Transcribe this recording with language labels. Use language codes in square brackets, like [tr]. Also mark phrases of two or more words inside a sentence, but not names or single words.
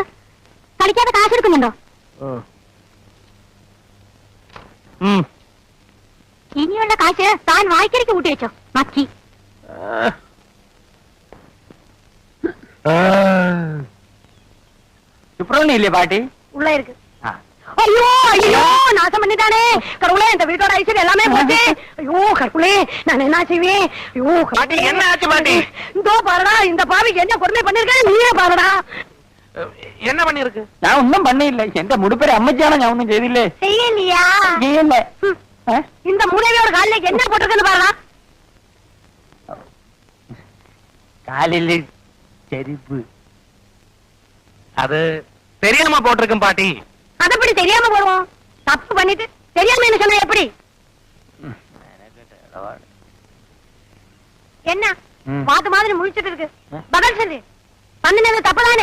[ml] കളിക്കാതെ കാശ് എടുക്കുന്നുണ്ടോ? ഇനിയുള്ള കാശ് താൻ വായിക്കരിക്ക് കൂട്ടി വെച്ചോ. മക്കി സുബ്രഹ്മണ്യല്ലേ പാട്ടി? [ta] உள்ள இருக்கு. ஐயோ ஐயோ நாசம் பண்ணிட்டானே கடவுளே, இந்த வீட்டோட ஐஸ்வர்யம் எல்லாமே போச்சு. ஐயோ கடவுளே, நான் என்ன செய்வேன்? ஐயோ பாட்டி என்ன ஆச்சு பாட்டி? இதோ பாருடா, இந்த பாவிக்கு என்ன கொடுமை பண்ணிருக்கேன் நீயே பாருடா. என்ன பண்ணிருக்கு? [ml] ഞാൻ ഒന്നും പണിയില്ല. എന്റെ മുടിപ്പേര് അമ്മച്ചാണ്, ഞാൻ ഒന്നും ചെയ്തില്ലേ. [ta] செய்யலையா? [ml] ചെയ്യല്ലേ. [ta] இந்த மூளையோட காலில என்ன போட்டிருக்குன்னு பாருடா. [ml] കാലില് ചെരുപ്പ്. [ta] அது தெரியாம போட்டிருக்கும் பாட்டி. அது எப்படி தெரியாம போடுவோம்? தப்பு பண்ணிட்டு தெரியாம என்ன சொன்னா எப்படி? என்ன பாத்து மாதிரி முழிச்சிட்டு இருக்கு? பதில் சொல்லு. பண்ணினது தப்புதானே?